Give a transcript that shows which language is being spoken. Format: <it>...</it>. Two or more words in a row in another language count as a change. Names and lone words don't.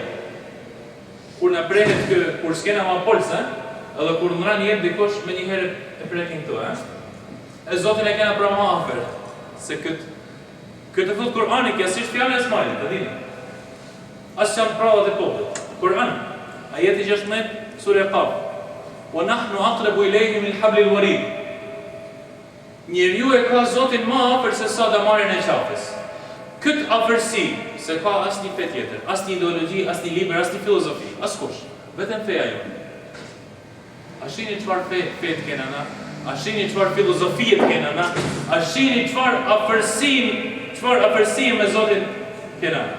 <sq>Kur në prehet kë, kur s'kena ma polse, edhe kur në ranë jetë dikosh me njëherë e prekin këtu, e Zotin e kena pra ma afër, se këtë thot Kur'ani, kjo si është fjallë e smajlit, të dini. Asë që janë pravat e popët. Kur'an, ajeti 16, surja Qaf.</sq> <ar>ونحن أقرب إليه من حبل الوريد.</ar> <sq>Njeriu e ka Zotin më afër se sa damarin e qafës. Këtë afërsi, se ka asnjë fe tjetër, asnjë ideologji, asnjë libër, asnjë filozofi, askush, vetëm feja jonë. A shihni çfarë fe të kena na? A shihni çfarë filozofie të kena na? A shihni çfarë afërsie me Zotin kena na?</sq>